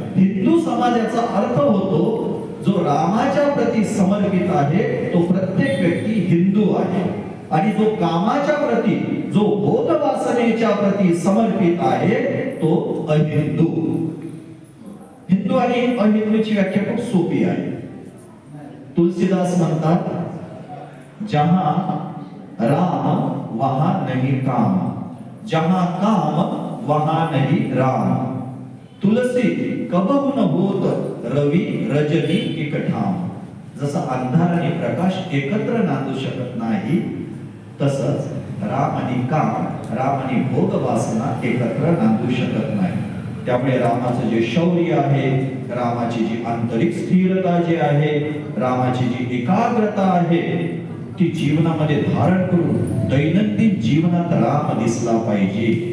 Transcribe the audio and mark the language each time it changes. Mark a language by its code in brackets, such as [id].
[mr] हिंदू समाजाचा अर्थ होतो जो रामाच्या प्रती समर्पित आहे तो प्रत्येक व्यक्ती हिंदू आहे, आणि जो कामाच्या प्रती, जो भोग वासनेच्या प्रती समर्पित आहे तो अहिंदू. हिंदू आणि अहिंदूची व्याख्या खूप सोपी आहे. तुलसीदास म्हणतात, [hi] जहां राम वहां नहीं काम, जहां काम वहां नहीं राम, तुलसी कबहु न होत रवी रजनी एकठाम. [mr] जसं अंधार आणि प्रकाश एकत्र नांदू शकत नाही, तसंच राम आणि काम, राम आणि भोग वासना एकत्र नांदू शकत नाही. त्यामुळे रामाचं जे शौर्य आहे, रामाची जी आंतरिक स्थिरता जी आहे, रामाची जी एकाग्रता आहे, ती जीवनामध्ये धारण करून दैनंदिन जीवनात राम दिसला पाहिजे.